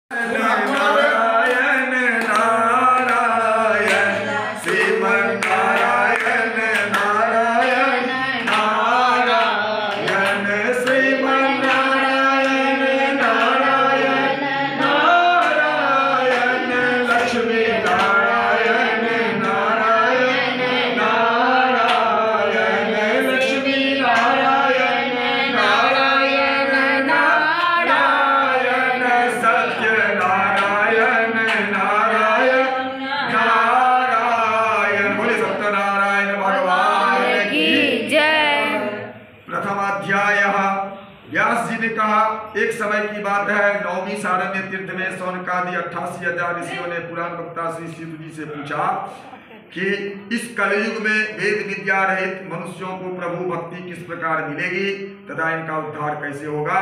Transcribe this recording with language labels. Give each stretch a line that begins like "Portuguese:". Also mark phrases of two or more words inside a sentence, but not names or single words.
Hindi: नारायण नारायण श्रीमन नारायण नारायण नारायण श्रीमन नारायण नारायण नारायण लक्ष्मी नारायण नारायण नारायण लक्ष्मी नारायण नारायण नारायण सत्य नारायण नारायण नारायण। बोले सत्यनारायण भगवान की जय। प्रथम अध्याय। व्यास जी ने कहा, एक समय की बात है, नौवीं सारण्य तीर्थ में सौनकादि 88,000 ऋषियों ने पुराण वक्ता श्री शिव जी से पूछा कि इस कलयुग में वेद विद्या रहित मनुष्यों को प्रभु भक्ति किस प्रकार मिलेगी तथा इनका उद्धार कैसे होगा।